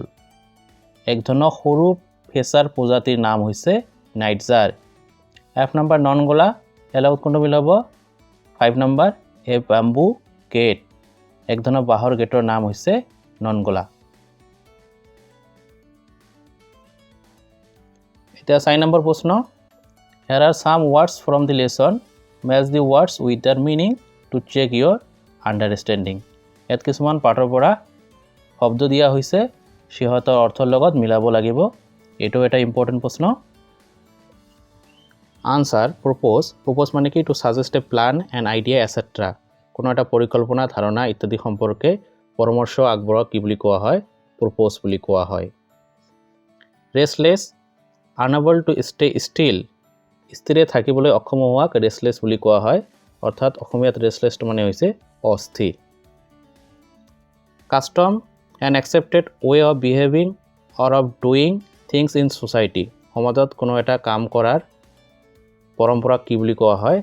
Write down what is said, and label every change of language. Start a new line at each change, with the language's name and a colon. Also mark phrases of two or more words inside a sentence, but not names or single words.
Assamese: এক ধৰণৰ সৰু ফেচাৰ প্ৰজাতিৰ নাম হৈছে নাইট জাৰ। 5 নম্বৰ নন গলা। ইয়াৰ লগত কোনটো মিল হ'ব? 5 নম্বৰ
English: a bamboo gate.
Assamese: এক ধৰণৰ বাঁহৰ গেটৰ নাম হৈছে নন গলা। এতিয়া 4 নম্বৰ প্ৰশ্ন।
English: Here are some words from the lesson. Match the words with their meaning to check your understanding.
Assamese: ইয়াত কিছুমান পাঠৰ পৰা শব্দ দিয়া হৈছে, সিহঁতৰ অৰ্থৰ লগত মিলাব লাগিব। এইটো এটা ইম্পৰ্টেণ্ট প্ৰশ্ন। আনসাৰ propose. propose মানে কি?
English: to suggest a plan, an idea, etc.
Assamese: কোনো এটা পৰিকল্পনা, ধাৰণা ইত্যাদি সম্পৰ্কে পৰামৰ্শ আগবঢ়োৱা কি বুলি কোৱা হয়? propose বুলি কোৱা হয়।
English: restless, unable to stay still.
Assamese: স্থিৰে থাকিবলৈ অক্ষম হোৱাক ৰেষ্টলেছ বুলি কোৱা হয়। অৰ্থাৎ অসমীয়াত ৰেষ্টলেছটো মানে হৈছে অস্থিৰ।
English: custom, an accepted way of behaving or of doing things in society.
Assamese: সমাজত কোনো এটা কাম কৰাৰ পৰম্পৰাক কি বুলি কোৱা হয়?